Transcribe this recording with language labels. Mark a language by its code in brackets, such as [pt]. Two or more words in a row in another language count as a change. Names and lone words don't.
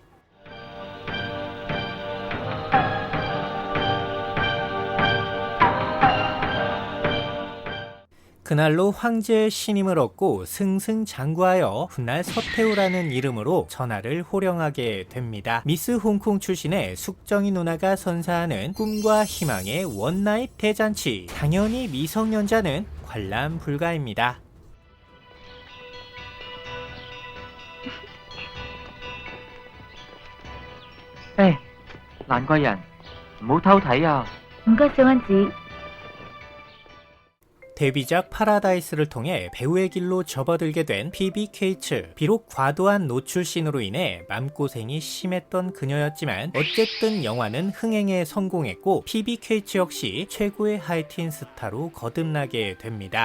[ko] 그날로 황제의 신임을 얻고 승승장구하여 훗날 서태후라는 이름으로 전하를 호령하게 됩니다. 미스 홍콩 출신의 숙정이 누나가 선사하는 꿈과 희망의 원나잇 대잔치. 당연히 미성년자는 관람 불가입니다. [yue] 誒，蘭貴人，唔好偷睇啊！唔該，小恩子。 [ko] 데뷔작 파라다이스를 통해 배우의 길로 접어들게 된 피비 케이츠. 비록 과도한 노출신으로 인해 맘고생이 심했던 그녀였지만 어쨌든 영화는 흥행에 성공했고 피비 케이츠 역시 최고의 하이틴 스타로 거듭나게 됩니다.